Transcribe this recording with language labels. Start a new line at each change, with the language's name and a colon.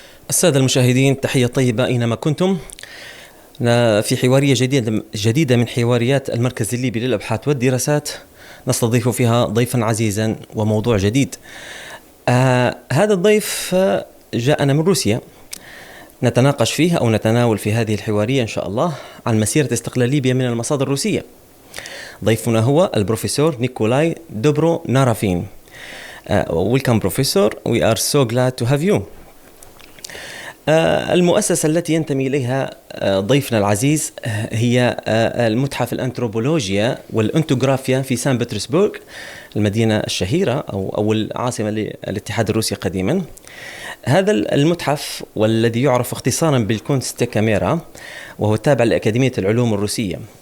Arabic: السادة المشاهدين، تحية طيبة أينما كنتم. في حوارية جديدة من حواريات المركز الليبي للأبحاث والدراسات، نستضيف فيها ضيفا عزيزا وموضوع جديد. هذا الضيف جاءنا من روسيا، نتناقش فيه أو نتناول في هذه الحوارية إن شاء الله عن مسيرة استقلال ليبيا من المصادر الروسية. ضيفنا هو البروفيسور نيكولاي دوبرونرافين.
English: Welcome Professor, we are so glad to have you.
Arabic: المؤسسة التي ينتمي إليها ضيفنا العزيز هي المتحف الأنثروبولوجيا والأنتوغرافيا في سانت بطرسبوغ، المدينة الشهيرة أو العاصمة للاتحاد الروسي قديما. هذا المتحف والذي يعرف اختصارا بالكونستكاميرا، وهو تابع لأكاديمية العلوم الروسية.